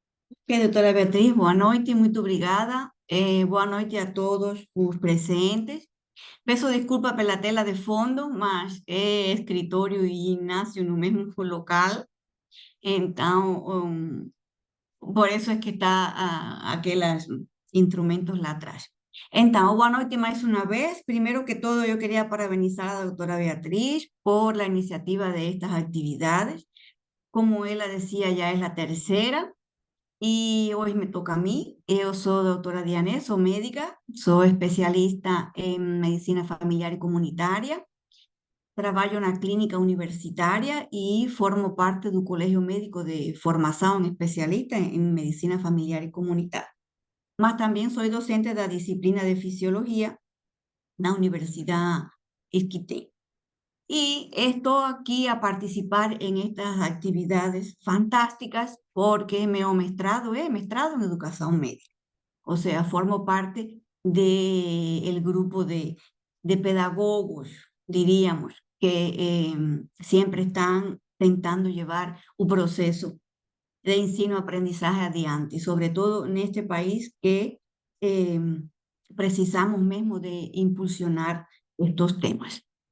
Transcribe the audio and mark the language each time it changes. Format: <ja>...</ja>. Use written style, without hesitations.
<pt>ok, doutora Beatriz, boa noite, muito obrigada. Boa noite a todos os presentes. Peço desculpa pela tela de fundo, mas é escritório e ginásio no mesmo local. Então, por isso é que está aqueles instrumentos lá atrás. Então, boa noite mais uma vez.</pt> <es>Primero que todo, yo quería parabenizar a la doctora Beatriz por la iniciativa de estas actividades. Como ella decía, ya es la tercera y hoy me toca a mí. Yo soy doctora Dianés, soy médica, soy especialista en medicina familiar y comunitaria.</es> <pt>Trabalho na clínica universitária e formo parte do Colégio Médico de Formação Especialista em Medicina Familiar e Comunitária. Mas também sou docente da disciplina de Fisiologia na Universidade Isqueté.</pt> <es>Y estoy aquí a participar en estas actividades fantásticas porque me he mestrado en educación médica. O sea, formo parte del grupo de pedagogos, diríamos, que siempre están tentando llevar un proceso de ensino-aprendizaje adiante, sobre todo en este país que eh,</es> <pt>precisamos mesmo de impulsionar</pt> <es>estos temas.</es>